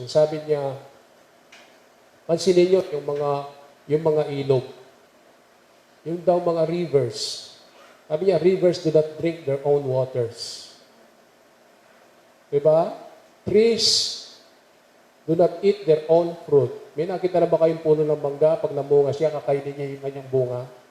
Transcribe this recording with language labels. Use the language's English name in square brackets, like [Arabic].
[Filipino] Ang sabi niya, pansinin niyo yung mga ilog. Yung daw mga rivers. Sabi niya, [English] rivers do not drink their own waters. [Filipino] Diba? [English] Trees do not eat their own fruit. [Filipino] May nakita na ba kayong puno ng mangga? Pag namunga siya, kakainin niya yung kanyang bunga?